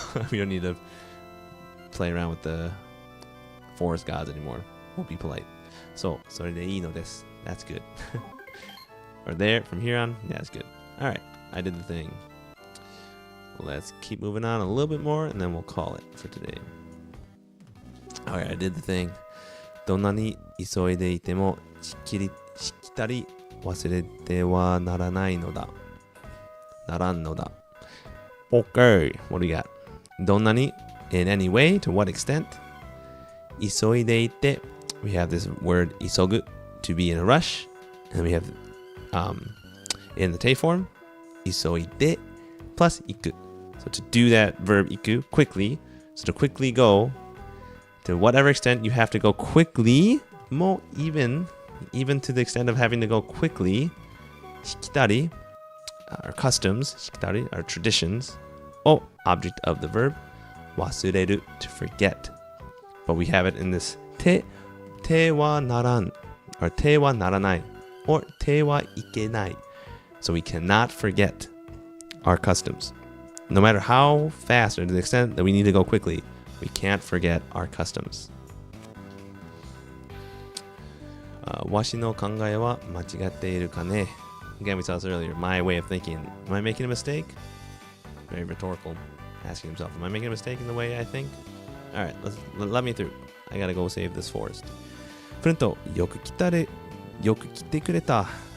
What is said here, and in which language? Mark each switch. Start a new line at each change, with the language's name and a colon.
English: We don't need to play around with the forest gods anymore. We'll be polite. So,
Japanese: sorere de ii no desu.
English: That's good. Or there, from here on, yeah, that's good. All right, I did the thing. Let's keep moving on a little bit more, and then we'll call it for today. All right, I did the thing.
Japanese: どんなに急いでいてもしきたり忘れてはならないのだ。ならんのだ。
English: Okay, what do you got? どんなに in any way, to what extent? 急いでいて we have this word 急ぐ to be in a rush, and we have in the te form 急いで plus 行く. So to do that verb 行く quickly, so to quickly go, to whatever extent you have to go quickly, more even to the extent of having to go quickly, しきたり our customs, しきたり our traditions, o object of the verb, 忘れる to forget. But we have it in this te wa naran, or te wa naranai, or te wa ikenai. So we cannot forget our customs. No matter how fast or to the extent that we need to go quickly, we can't forget our customs.
Japanese: わしの考えは間違っているかね?
English: Again, we saw this earlier. My way of thinking. Am I making a mistake? Very rhetorical. Asking himself, am I making a mistake in the way I think? Alright, let me through. I gotta go save this forest.
Japanese: フルント、よく来てくれた.